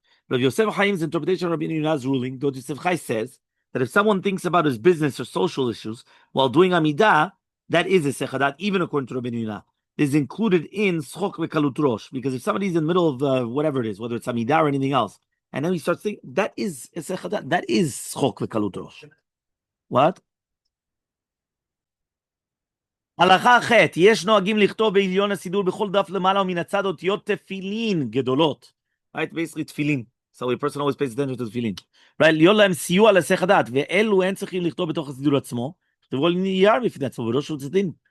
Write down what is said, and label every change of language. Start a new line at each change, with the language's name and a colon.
English: Rabbi Yosef Chaim's interpretation of Rabbi Yonah's ruling, the Od Yosef Chai says that if someone thinks about his business or social issues while doing Amidah, that is a Hesech Hadat, even according to Rabbi Yonah. Is included in Tzchok v'Kalut Rosh, because if somebody's in the middle of whatever it is, whether it's Amidah or anything else, and then he starts thinking, that is Hesech Hadat, that is Tzchok v'Kalut Rosh. What?
Hebrew: הלכה ח' יש נוהגים לכתוב בעליון הסידור בכל דף למעלה ומן הצד אותיות תפילין גדולות.
English: Right? Basically תפילין. So a person always pays attention to תפילין. Right?
Hebrew: להיות להם סיוע להיסח הדעת, ואלו אין צריכים לכתוב בתוך הסידור עצמו, כתבו על נייר בפני עצמו, ולא שום צדין.